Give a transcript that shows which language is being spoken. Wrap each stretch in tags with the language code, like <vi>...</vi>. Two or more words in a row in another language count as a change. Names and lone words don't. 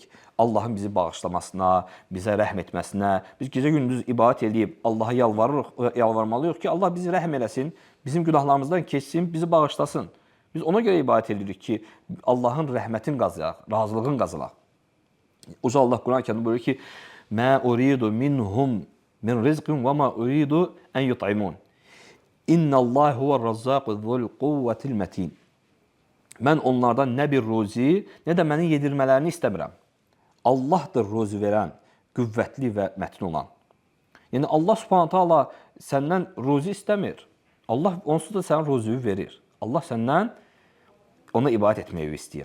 <az>Allahın bizi bağışlamasına, bizə rəhm etməsinə. Biz gecə-gündüz ibadət edib Allaha yalvarmalıyıq ki, Allah bizi rəhm eləsin, bizim günahlarımızdan keçsin, bizi bağışlasın. Biz ona görə ibadət edirik ki, Allahın rəhmətini qazanaq, razılığını qazanaq. Uca Allah Quran-Kərimdə buyurur ki,</az> <ar>"ما أريد منهم من رزق وما أريد أن يطعمون. إن الله هو الرزاق ذو القوة المتين."</ar> <az>Mən onlardan nə bir ruzi, nə də mənin yedirmələrini istəmirəm. Allahdır ruzi verən, qüvvətli və mətin olan. Yəni Allah</az> <ar>سبحانه تعالى</ar> <az>səndən ruzi istəmir. Allah onsuz da sənin ruzini verir. Allah səndən ona ibadət etməyi istəyir.</az>